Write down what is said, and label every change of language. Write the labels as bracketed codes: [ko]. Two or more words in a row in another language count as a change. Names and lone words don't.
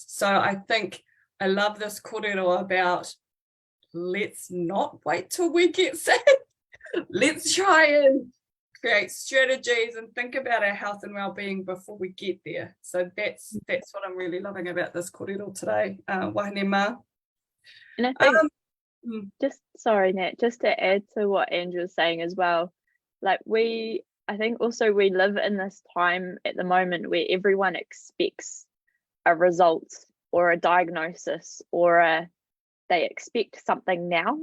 [en] So I think I love this kōrero about let's not wait till we get sick. Let's try and create strategies and think about our health and well-being before we get there. So that's what I'm really loving about this kōrero today. [mi] Wahine mā. [en] And I think, sorry, Nat, just to add to what Andrew was saying as well, like I think also we live in this time at the moment where everyone expects a result or a diagnosis or they expect something now.